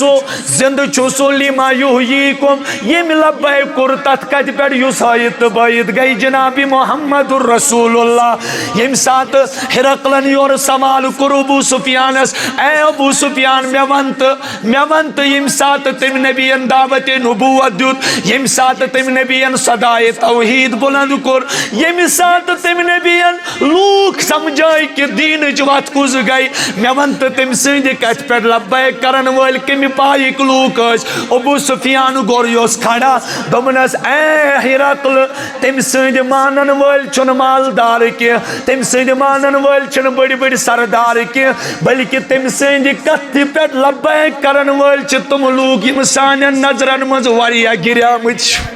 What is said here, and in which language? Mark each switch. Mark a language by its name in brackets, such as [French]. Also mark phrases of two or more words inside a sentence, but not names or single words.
[Kashmiri] سُہ [Arabic] لما یحییکم [Kashmiri] ییٚمہِ لبیک کوٚر تتھ کتھِ پٮ۪ٹھ یُس ہٲیِتھ تہٕ بٲیِتھ گئی جناب محمد الرسول اللہ ییٚمہِ ساتہٕ ہرقلن یورٕ سوال کوٚر ابو سفیانس اے ابو سفیان مے ون تہٕ ییٚمہِ ساتہٕ تٔمۍ نبیَن دعوتِ نبوت دیُت ییٚمہِ ساتہٕ تٔمۍ نبیَن صدایہِ توحید بلند کوٚر ییٚمہِ ساتہٕ تٔمۍ نبیَن لوٗکھ سمجھٲے کہ دیٖنٕچ وتھ کُس گئی مے ون تہٕ تٔمۍ سٕنٛدِ کتھِ پٮ۪ٹھ لبیک کرن وٲلۍ کمہِ پایِک لوٗکھ ٲسۍ ابو سفیان گوٚر یوس کھڑا دوٚپنس اے ہرقل تٔمۍ سٕنٛدِ مانن وٲلۍ چھُنہٕ مالدار کینٛہہ تٔمۍ سٕنٛدِ مانن وٲلۍ چھِنہٕ بٔڑۍ بٔڑۍ سردار کینٛہہ بلکہ تٔمۍ سٕنٛدِ کتھِ پٮ۪ٹھ لبیک کرن وٲلۍ چھِ تِم لوٗکھ یِم سانٮ۪ن نظرن منٛز واریاہ گِریمٕتۍ چھِ